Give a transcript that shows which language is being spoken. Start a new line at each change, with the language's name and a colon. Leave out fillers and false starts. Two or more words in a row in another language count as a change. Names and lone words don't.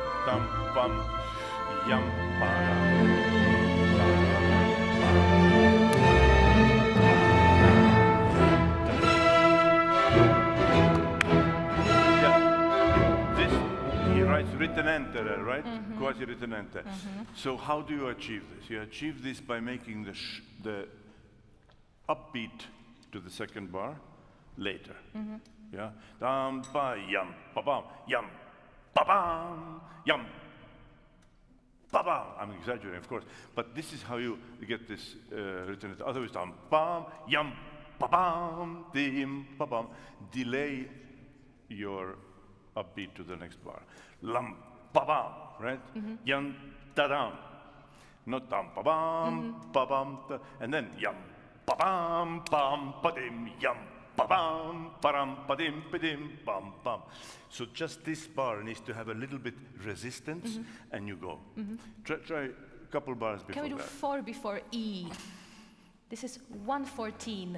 English: Tam, pam, yam, para. Yeah. This, he writes ritenente, right?
Italian: Quasi ritenente.
English: So how do you achieve this? You achieve this by making the upbeat to the second bar later. Yeah, dam ba yam ba bam yam ba bam yam ba bam. I'm exaggerating, of course, but this is how you get this written. Otherwise, dam bam yam ba bam dim ba bam. Delay your upbeat to the next bar. Lam ba bam, right? Yam da dam, not dam ba bam ba bam, and then yam ba bam bam ba dim yam. Ba-bam, ba-ram, ba-dim, ba-dim, bam, bam. So just this bar needs to have a little bit resistance, and you go. Try a couple bars before that. Can we do 4 before E? This is 114.